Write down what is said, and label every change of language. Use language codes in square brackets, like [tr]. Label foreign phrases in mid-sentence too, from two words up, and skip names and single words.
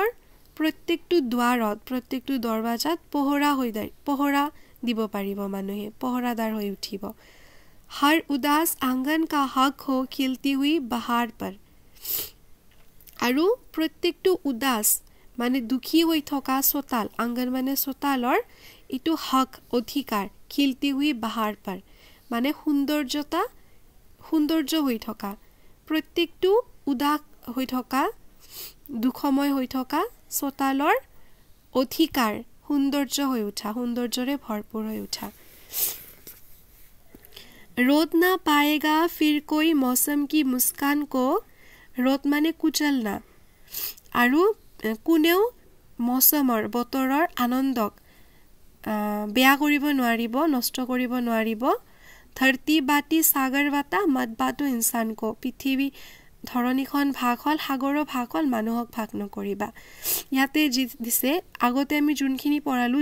[as] প্ৰত্যেকটো দ্বাৰত প্ৰত্যেকটো দৰৱাজাত পহৰা দিব পাৰিব মানুহে পহৰাদাৰ হৈ উঠিব [hi] हर उदास आंगन का हक हो खिलती हुई बहार पर [as] আৰু প্ৰত্যেকটো উদাস মানে দুখী হৈ থকা সোতাল আংগন মানে সোতালৰ ইটো হক অধিকাৰ [hi] खिलती हुई बहार पर [as] মানে সৌন্দৰ্য হৈ থকা প্ৰত্যেকটো উদাস হৈ থকা দুখময় হৈ থকা সোতালৰ অধিকাৰ সৌন্দৰ্য হৈ উঠা সৌন্দৰ্যৰে ভৰপুৰ হৈ উঠা [hi] रोद ना पाएगा फिर कोई मौसम की मुस्कान को रोद माने कुचलना [as] আৰু কোনেও মৌসমৰ বতৰৰ আনন্দক বেয়া কৰিব নোৱাৰিব নষ্ট কৰিব নোৱাৰিব [hi] धरती बाँटी सागर बाँटा मत बाँटो इंसान को [as] পৃথিৱী ধৰণীখন ভাগ হল সাগৰৰ ভাগ হল মানুহক ভাগ নকৰিবা ইয়াতে দিছে আগতে আমি যোনখিনি পঢ়ালো